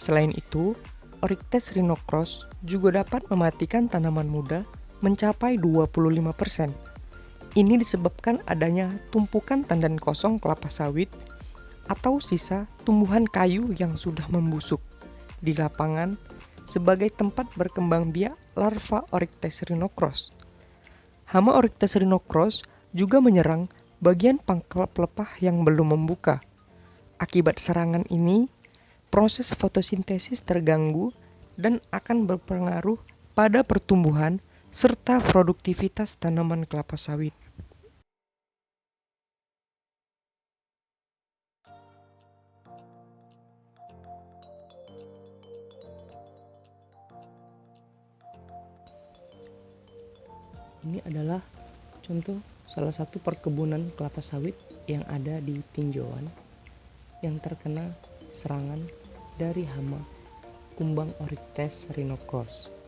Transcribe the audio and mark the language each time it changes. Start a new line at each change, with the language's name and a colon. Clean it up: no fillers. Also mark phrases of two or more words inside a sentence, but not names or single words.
Indonesian: Selain itu, Oryctes rhinocross juga dapat mematikan tanaman muda mencapai 25%. Ini disebabkan adanya tumpukan tandan kosong kelapa sawit atau sisa tumbuhan kayu yang sudah membusuk di lapangan sebagai tempat berkembang biak larva Oryctes rhinocross. Hama Oryctes rhinocross juga menyerang bagian pangkal pelepah yang belum membuka. Akibat serangan ini, proses fotosintesis terganggu dan akan berpengaruh pada pertumbuhan serta produktivitas tanaman kelapa sawit. Ini adalah contoh salah satu perkebunan kelapa sawit yang ada di tinjauan yang terkena serangan dari hama kumbang Oryctes rhinocross.